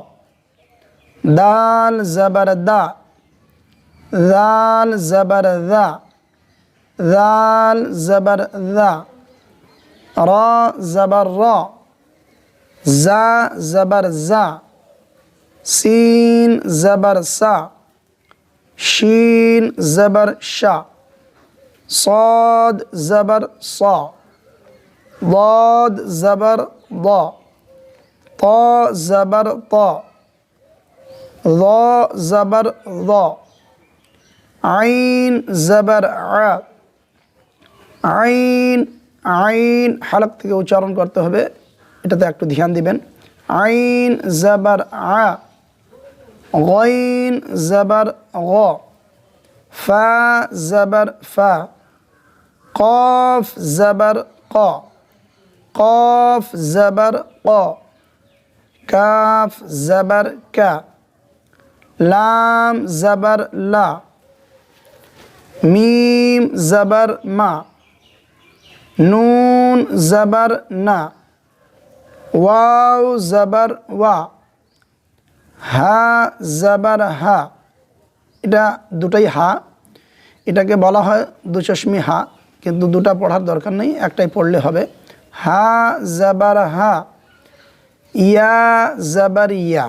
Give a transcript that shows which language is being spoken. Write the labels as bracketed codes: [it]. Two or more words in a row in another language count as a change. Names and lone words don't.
[ur] دال زبر دا، دال زبر دا، دال زبر دا، را زبر را، جا زبر جا، سین زبر سا, شین زبر شا, صاد زبر صا، ضاد زبر ضا، طا زبر طا، ظا زبر ظا، عين زبر ع, [bn] আইন আইন হালক থেকে উচ্চারণ করতে হবে, এটাতে একটু ধ্যান দিবেন। [ur] عین زبر آ، غین زبر غا، فا زبر فا, قاف زبر قا، قاف زبر قا، كاف زبر كا، لام زبر لا، ميم زبر ما، نون زبر نا، واو زبر وا، ہا زبر ہا, [bn] এটা দুটাই হা, এটাকে বলা হয় দুচশমি হা, কিন্তু দুটা পড়ার দরকার নেই, একটাই পড়লে হবে। [ur] ہا زبر ہا، یا زبر یا.